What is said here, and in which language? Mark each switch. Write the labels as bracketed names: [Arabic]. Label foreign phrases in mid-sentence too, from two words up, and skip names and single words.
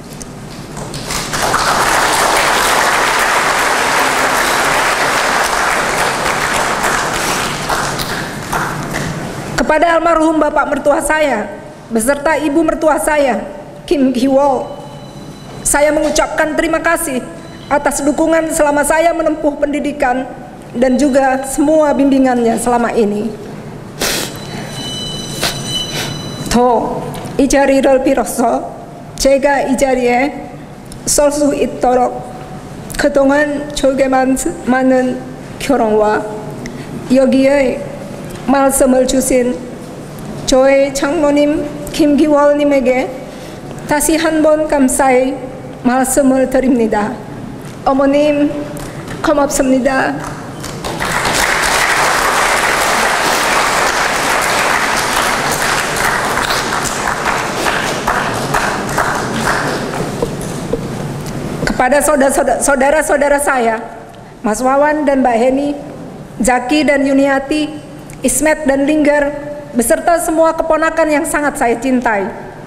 [Indonesian] Kepada almarhum bapak mertua saya, beserta ibu mertua saya, Kim Ki-wol, saya mengucapkan terima kasih atas dukungan selama saya menempuh pendidikan dan juga semua bimbingannya selama ini. [Korean] 더 이 자리를 빌어서 제가 이 자리에 설 수 있도록 그동안 저에게 많은 교통과 여기에 말씀을 주신 저의 장모님 김기월님에게 다시 한번 감사의 말씀을 드립니다. 어머님 고맙습니다. [Indonesian] Kepada saudara-saudara saya, Mas Wawan dan Mbak Heni, Zaki dan Yuniati, Ismet dan Linggar, beserta semua keponakan yang sangat saya cintai,